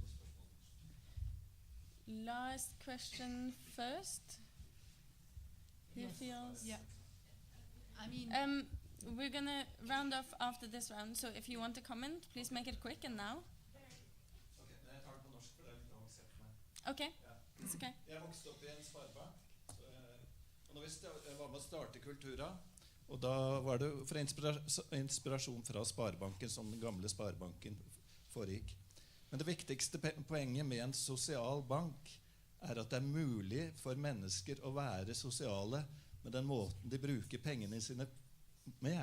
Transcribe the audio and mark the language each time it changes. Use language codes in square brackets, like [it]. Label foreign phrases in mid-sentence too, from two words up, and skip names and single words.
[en] Last question first. Who feels? Yeah. I mean, we're gonna round off after this round, so if you want to comment, please make it quick and now. Okay, it's okay. [no] Jeg vokste opp i en sparebank, og når jeg var med å starte Cultura, og da var det for inspirasjon fra Sparebanken, som den gamle Sparebanken foregikk. Men det viktigste poenget med en sosial bank er at det er mulig for mennesker å være sosiale med den måten de bruker pengene sine med.